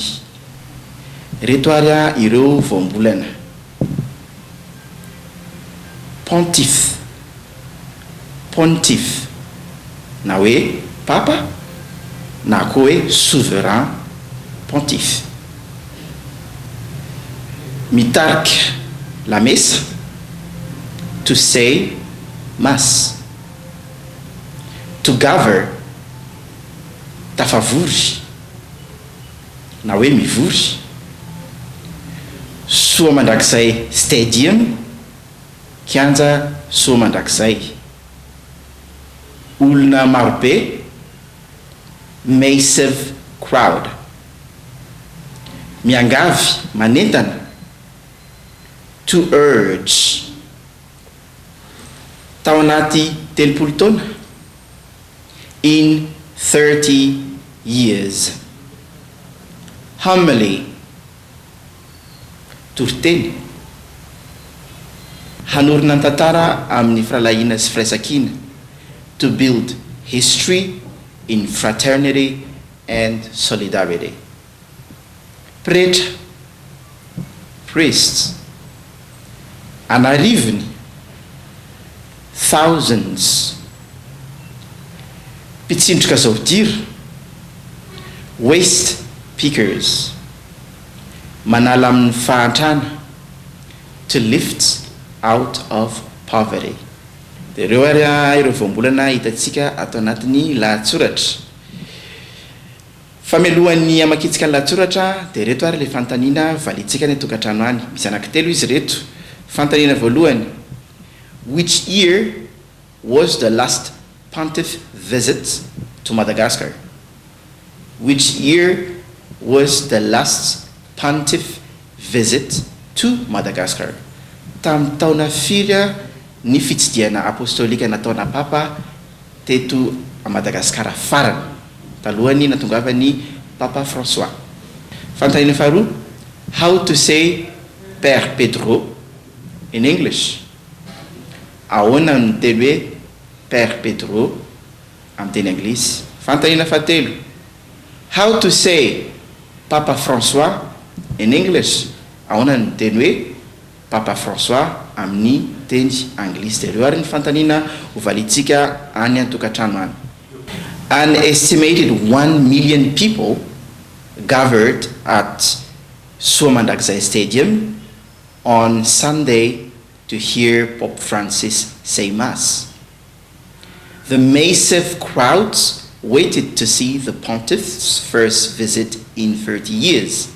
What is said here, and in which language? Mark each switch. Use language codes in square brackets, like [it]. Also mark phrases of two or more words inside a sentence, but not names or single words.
[mg] Reto ary ireo voambolana: pontife na hoe papa na koa hoe [fr] souverain pontife. [mg] Mitarika, [fr] la mesa, [en] to say mass. To gather, [mg] tafavory na hoe mivory. Soa mandrakizay stadium, kianja soa mandrakizay. Olona marobe, [en] massive crowd. [mg] Miangavy, manentana, [en] to urge. [mg] Tao anaty telopolo taona, [en] in 30 years. Homily, [mg] toriteny. Hanorina ny tantara amin'ny fahalahina sy firaisan-kina. [en] To build history in fraternity and solidarity. Preacher, priests, anarivony, thousands. [mg] Mpitsindroka zaodira, [en] waste pickers, [mg] manala amin'ny fahantrana, [en] to lift out of poverty. [mg] Dia ireo ary ireo voambolana hitantsika ato anatin'ny lahatsoratra. Famelohan'ny amakitsika ny lahatsoratra dia reto ary le fantaniana valitsika ny tokantrano any. Misy anankitelo izy reto. Fantaniana voalohany: [en] which year was the last pontiff visit to Madagascar? Which year was the last pontiff visit to Madagascar? [mg] Tamin'ny taona firy ny fitsidiana apostolika nataona papa teto a Madagasikara farany talohany natongavany papa François. Fantaniana faharoa: [en] how to say Père Pedro in English. [mg] Ahoana no teny hoe Père Pedro amin'ny teny anglisy. Fantaniana fahatelo: [en] how to say Papa François in English. [mg] Ahoana no teny hoe Papa François amin'ny teny anglisy. Dia ireo ary ny fantaniana ho valitsika any an-tokantrano any. [en] An estimated 1 million people gathered at Soa Mandrakizay Stadium on Sunday to hear Pope Francis say Mass. The massive crowds waited to see the pontiff's first visit in 30 years.